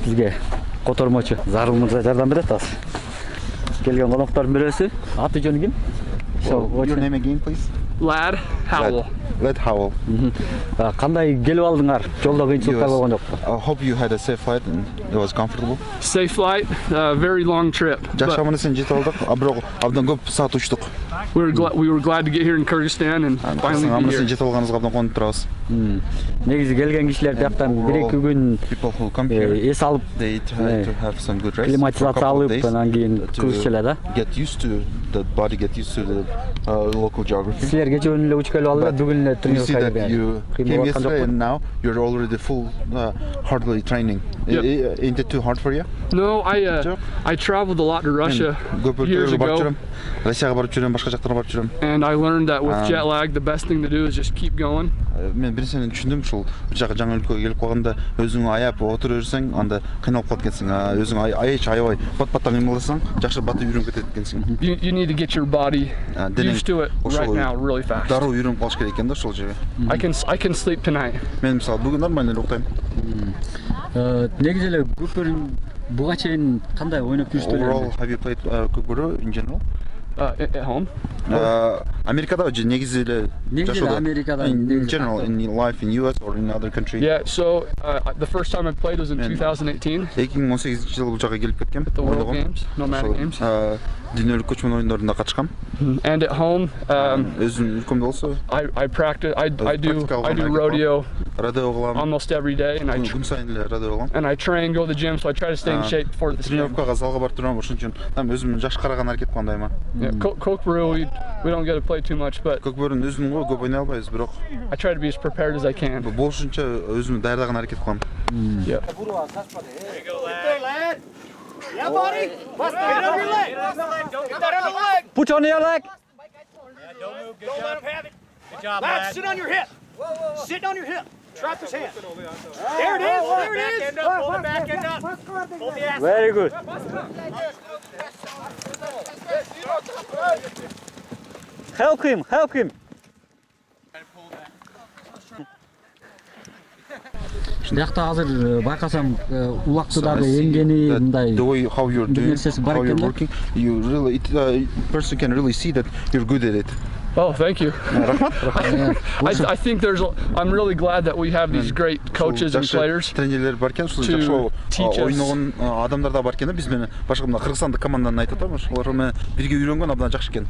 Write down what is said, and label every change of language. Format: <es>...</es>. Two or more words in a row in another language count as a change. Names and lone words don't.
<ky>Бизге котормочу Зарыл мырза жардам берет азыр. Келген коноктордун бирөөсү. Аты жөнү ким?</ky> <en>Your name again, please? Lad Howell. Led Howell.</en> <ky>Кандай келип алдыңар? Жолдо кыйынчылыктар болгон жокпу?</ky> <en>I hope you had a safe flight and it was comfortable. Safe flight, very long trip.</en> <ky>Жакшы аман-эсен жетип алдык. Бирок абдан көп саат учтук.</ky> <en>We were glad to get here in Kyrgyzstan and finally be</en> <ky>Аман-эсен</ky> <en>here.</en> <ky>жетип алганыбызга абдан конуп турабыз. Негизи келген кишилер жактан 1-2 күн</ky> <en>People who come here,</en> <ky>эс алып,</ky> <en>they try to have some good rest.</en> <ky>климатизация алып, анан кийин кыргыз эле да.</ky> <en>Get used to the body, get used to the local geography.</en> <ky>Силер кече күнү эле учуп келип алдыңар, бүгүн эле</ky> <en>We</en> <ky>тренировка</ky> <en>see that</en> <ky>кайда.</ky> <en>you came yesterday and now you're already full hardly training. Yep. Ain't it too hard for you? No, I traveled a lot to Russia years ago,</en> <ky>Россияга барып жүрөм, башка жактарга барып жүрөм.</ky> <en>and I learned that with jet lag, the best thing to do is just keep going.</en> <ky>Мен бир нерсени түшүндүм, ушул бир жака жаңы өлкөгө келип калганда өзүңү аяп отуруп жүрсөң, анда кыйналып калат экенсиң. Өзүң аябай бат-баттан кыймылдасаң, жакшы баты үйрөнүп кетет экенсиң.</ky> <en>You need to get your body used to it right now, really fast.</en> <ky>Дароо үйрөнүп калыш керек экен да ошол жерге.</ky> <en>I can sleep tonight.</en> <ky>Мен мисалы бүгүн нормально эле уктайм. Негизи эле көкбөрүн буга чейин кандай ойноп</ky> <en>Overall,</en> <ky>жүрүштүр?</ky> <en>have you played көкбөрү in general? At home.</en> <ky>Америкада же негизи эле жашоодо? Америкада,</ky> <en>In general, in life in US or in other country? Yeah, so the first time I played was in 2018,</en> <ky>2018 жылы бул жака келип кеткем.</ky> <en>the World Games, nomadic games.</en> <ky>Дүйнөлүк көчмөн оюндарына катышкам.</ky> <en>And at home,</en> <ky>Өзүм өлкөмдө болсо</ky> <en>I practice. I do practical rodeo</en> <ky>радио кылам.</ky> <en>almost every day, and</en> <ky>Күн сайын эле радио кылам.</ky> <en>I train, go to the gym, so I try to stay in shape before the spring.</en> <ky>Тренировкага залга барып турам, ошон үчүн там өзүм жаш караган аракет кылам дайыма.</ky> <en>Yeah, ковбойлор, we don't get to play too much, but</en> <ky>Көкбөрүн өзүм го көп ойнай албайбыз, бирок</ky> <en>I try to be as prepared as I can.</en> <ky>болушунча өзүм даярдаган аракет кылам.</ky> <en>Yeah. Yeah, buddy. Bust that on your leg. Get that on the leg. Put on your leg. Don't let him have it. Good job, lad. Sit on your hip. Sit on your hip. Drop his hand. There it is. There it is. Pull the back end up. Pull the ass. Very good. Help him, help him.</en> <ky>Биякта азыр байкасам улакты дагы эңгени мындай</ky> <en>The way how you're doing,</en> <ky>нерсеси бар</ky> <en>how you're</en> <ky>экен да.</ky> <en>working, you really, person can really see that you're good at it. Oh, thank you. I think I'm really glad that we have these great coaches and players.</en> <ky>Тренерлер бар экен, ушул</ky> <en>to</en> <ky>жакшы</ky> <en>teach us.</en> <ky>ойногон адамдар да бар экен да. Биз менен башка мына Кыргызстандык команданы айтып атам, ошолор менен бирге үйрөнгөн абдан жакшы экен.</ky>